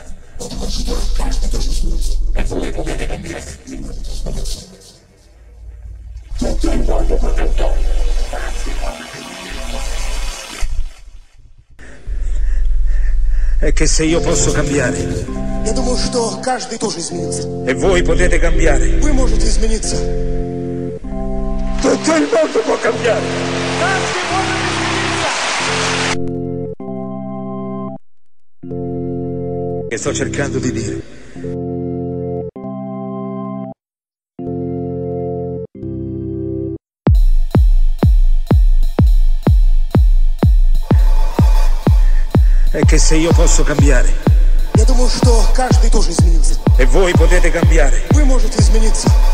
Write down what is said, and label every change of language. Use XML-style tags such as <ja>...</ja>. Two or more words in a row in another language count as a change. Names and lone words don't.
<it>E voi potete cambiare. Tutto il mondo può cambiare. È che se io posso cambiare.</it> <ru>Я думаю, что каждый тоже изменится.</ru> <it>E voi potete cambiare.</it> <ru>Вы можете измениться.</ru> <it>Tutto il mondo può cambiare. Che sto cercando di dire. È che se io posso cambiare.</it> <ru>Я думаю, что каждый тоже изменится.</ru> <it>E voi potete cambiare.</it> <ru>Вы можете измениться.</ru>